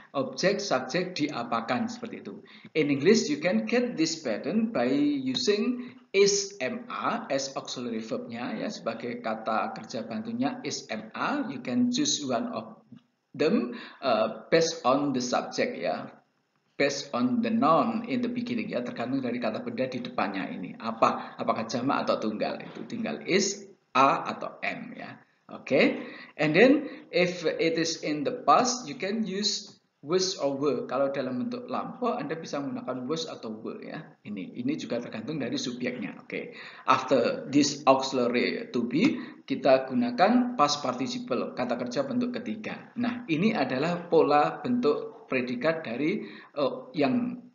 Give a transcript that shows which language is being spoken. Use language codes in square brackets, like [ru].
[id] Objek, subjek diapakan seperti itu. [en] In English you can get this pattern by using is ma as auxiliary verbnya ya, [id] sebagai kata kerja bantunya is ma, [en] you can choose one of them based on the subject ya. Based on the noun in the beginning [id] ya, tergantung dari kata benda di depannya ini apa, apakah jamak atau tunggal, itu tinggal is, a atau m ya. [en] Oke, and then if it is in the past you can use was or were. [id] Kalau dalam bentuk lampau Anda bisa menggunakan was atau were ya. Ini juga tergantung dari subjeknya. Oke, [en] after this auxiliary to be [id] kita gunakan past participle kata kerja bentuk ketiga. Nah ini adalah pola bentuk predikat dari yang